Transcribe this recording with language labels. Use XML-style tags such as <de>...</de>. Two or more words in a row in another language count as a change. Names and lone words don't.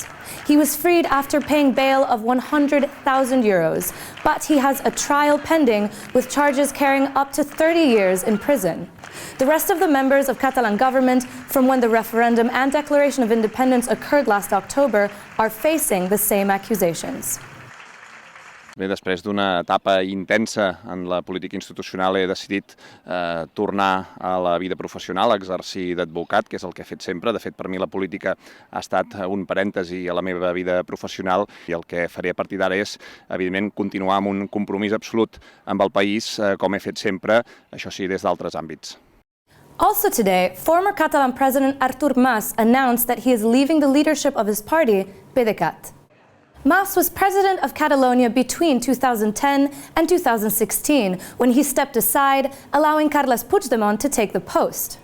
<en>He was freed after paying bail of 100,000 euros, but he has a trial pending with charges carrying up to 30 years in prison. The rest of the members of Catalan government, from when the referendum and declaration of independence occurred last October, are facing the same accusations.</en> <ca>Bé, després d'una etapa intensa en la política institucional he decidit tornar a la vida professional, a exercir d'advocat, que és el que he fet sempre. De fet, per mi la política ha estat un parèntesi a la meva vida professional i el que faré a partir d'ara és, evidentment, continuar amb un compromís absolut amb el país, com he fet sempre, això sí, des d'altres àmbits.</ca> <en>Also today, former Catalan President Artur Mas announced that he is leaving the leadership of his party, PDeCAT. Mas was president of Catalonia between 2010 and 2016, when he stepped aside, allowing Carles Puigdemont to take the post.</en>